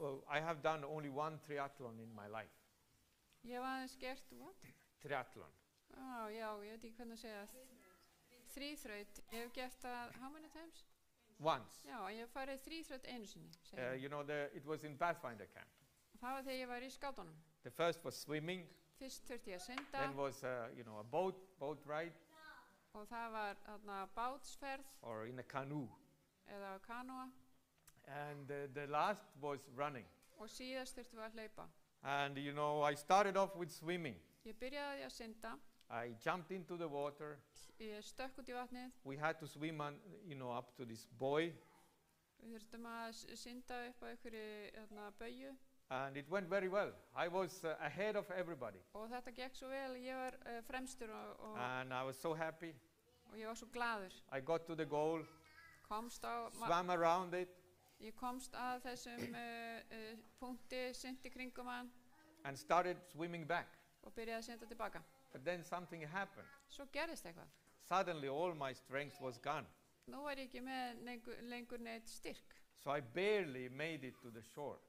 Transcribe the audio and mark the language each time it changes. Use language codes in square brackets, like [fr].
[en] I have done only one triathlon in my life. [is] Ég hef aðeins gert, [en] what? Triathlon. [is] Ég veit ekki hvernig að segja þríþraut. Ég hef gert það, [en] how many times? Once. [is] Já, ég hef farið þríþraut einu sinni. [en] It was in Pathfinder camp. [is] Það var þegar ég var í skátunum. [en] The first was swimming. [is] Fyrst þurfti ég að synda. [en] Then was a boat ride. [is] Og það var bátsferð. [en] Or in a canoe. [is] Eða kanóa. [en] And the last was running. [is] Og síðast þurfti við að hlaupa. [en] And I started off with swimming. [is] Ég byrjaði að synda. [en] I jumped into the water. [is] Ég stökk út í vatnið. [en] We had to swim up to this buoy. [is] Við þurftum að synda upp á einhverju bauju. [en] And it went very well. I was ahead of everybody. [is] Og þetta gekk svo vel, ég var fremstur [en] And I was so happy. [is] Og ég var svo glaður. [en] I got to the goal. [is] komst [en] swam around it, [is] ég komst að þessum punkti, synti kringum hann [en] and started swimming back. [is] og byrjaði að synda tilbaka. [en] But then something happened. [is] Svo gerðist eitthvað. [en] Suddenly all my strength was gone. [is] Nú var ég ekki með lengur neitt styrk. [en] So I barely made it to the shore.